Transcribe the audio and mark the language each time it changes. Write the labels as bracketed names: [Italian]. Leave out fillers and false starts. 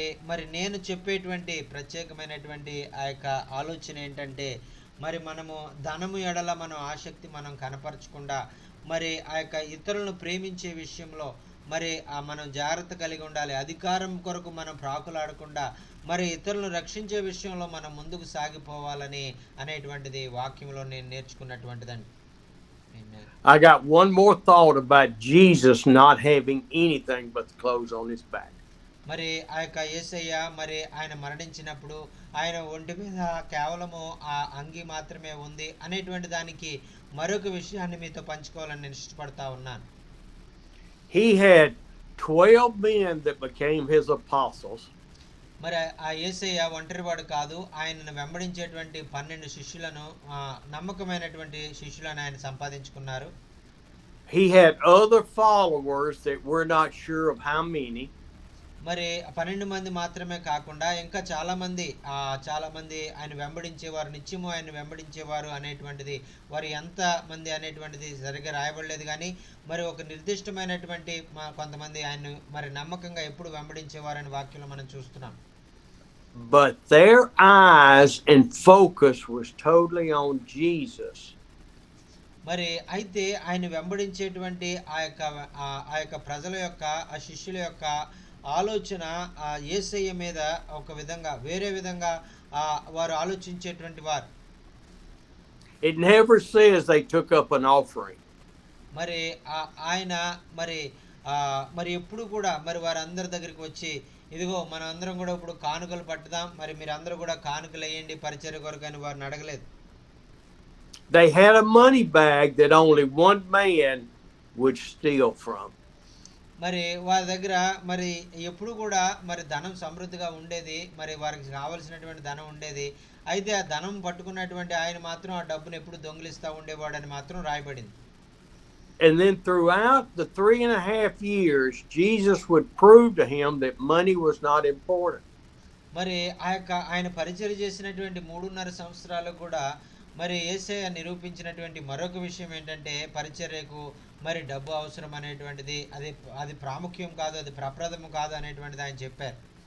[Telugu] మరి నేను చెప్పేటువంటి ప్రత్యేకమైనటువంటి ఆ యొక్క ఆలోచన ఏంటంటే మరి మనము ధనము ఎడల మనం ఆసక్తి మనం కనపరచకుండా మరి ఆ యొక్క ఇతరులను ప్రేమించే విషయంలో మరి మనం జాగ్రత్త కలిగి ఉండాలి. అధికారం కొరకు మనం ప్రాకులాడకుండా మరి ఇతరులను రక్షించే విషయంలో మనం ముందుకు సాగిపోవాలని అనేటువంటిది వాక్యంలో నేను నేర్చుకున్నటువంటిదండి. [English] I got one more thought about Jesus not having anything but the clothes on his back. [Telugu] మరి ఆ యొక్క యేసయ్య మరి ఆయన మరణించినప్పుడు ఆయన ఒంటి మీద కేవలము ఆ అంగి మాత్రమే ఉంది అనేటువంటి దానికి మరొక విషయాన్ని మీతో పంచుకోవాలని నేను ఇష్టపడతా ఉన్నాను. [English] He had 12 men that became his apostles. [Telugu] మరి ఆ యేసయ్య ఒంటరివాడు కాదు. ఆయనను వెంబడించేటువంటి 12 శిష్యులను నమ్మకమైనటువంటి శిష్యులను ఆయన సంపాదించుకున్నారు. [English] He had other followers that we're not sure of how many. [Telugu] మరి 12 మంది మాత్రమే కాకుండా ఇంకా చాలా మంది ఆయన వెంబడించేవారు, నిత్యము ఆయన వెంబడించేవారు అనేటువంటిది, వారు ఎంత మంది అనేటువంటిది సరిగ్గా రాయబడలేదు కానీ మరి ఒక నిర్దిష్టమైనటువంటి కొంతమంది ఆయన్ను మరి నమ్మకంగా ఎప్పుడు వెంబడించేవారని వాక్యంలో మనం చూస్తున్నాం. [English] But their eyes and focus was totally on Jesus. [Telugu] మరి అయితే ఆయన వెంబడించేటువంటి ఆ యొక్క ప్రజల యొక్క, ఆ శిష్యుల యొక్క ఆలోచన యేసయ్య మీద ఒక విధంగా, వేరే విధంగా వారు ఆలోచించేటువంటి వారు. [English] It never says they took up an offering. [Telugu] మరి ఆయన మరి మరి ఎప్పుడు కూడా మరి వారందరి దగ్గరికి వచ్చి, ఇదిగో మనం అందరం కూడా ఇప్పుడు కానుకలు పట్టుదాం, మరి మీరు అందరూ కూడా కానుకలు వేయండి పరిచర్య కొరకు అని వారిని అడగలేదు. [English] They had a money bag that only one man would steal from. [Telugu] మరి వారి దగ్గర మరి ఎప్పుడు కూడా మరి ధనం సమృద్ధిగా ఉండేది, మరి వారికి కావలసినటువంటి ధనం ఉండేది. అయితే ఆ ధనం పట్టుకున్నటువంటి ఆయన మాత్రం ఆ డబ్బును ఎప్పుడు దొంగిలిస్తూ ఉండేవాడని మాత్రం రాయబడింది. [English] And then throughout the 3.5 years, Jesus would prove to him that money was not important. [Telugu] మరి ఆయన పరిచర్య చేసినటువంటి 3.5 సంవత్సరాలు కూడా మరి యేసయ్య నిరూపించినటువంటి మరొక విషయం ఏంటంటే, పరిచర్యకు మరి డబ్బు అవసరం అనేటువంటిది అది ప్రాముఖ్యం కాదు, అది ప్రప్రథము కాదు అనేటువంటిది ఆయన చెప్పారు.